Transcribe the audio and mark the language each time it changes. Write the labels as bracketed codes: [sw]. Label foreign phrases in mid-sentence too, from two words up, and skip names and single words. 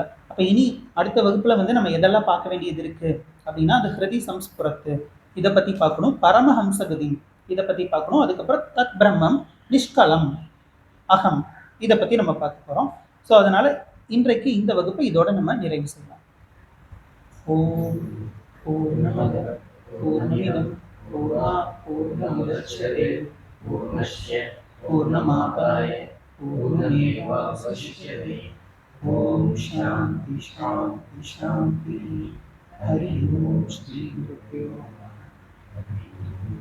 [ta] அப்ப இனி அடுத்த வகுப்புல வந்து நம்ம எதெல்லாம் பார்க்க வேண்டியது இருக்கு அப்படின்னா, அந்த ஹிருதி சம்ஸ்புரத்து இதை பத்தி பார்க்கணும், பரமஹம்சகதி இதை பத்தி பார்க்கணும், அதுக்கப்புறம் [sa] தத் பிரம்மம் நிஷ்கலம் அகம் [ta] இதை பத்தி நம்ம பார்க்க போறோம். ஸோ அதனால இன்றைக்கு இந்த வகுப்பை இதோட நம்ம நிறைவு செய்யலாம். [sa] ஓம் பூர்ணமத பூர்ணமிதம் பூர்ணாத் பூர்ணமுதச்யதே பூர்ணஸ்ய பூர்ணமாதாய பூர்ணமேவாவசிஷ்யதே. ஓம் சாந்தி சாந்தி சாந்தி. ஹரி ஓம் ஸ்ரீ குருभ्यो நமः.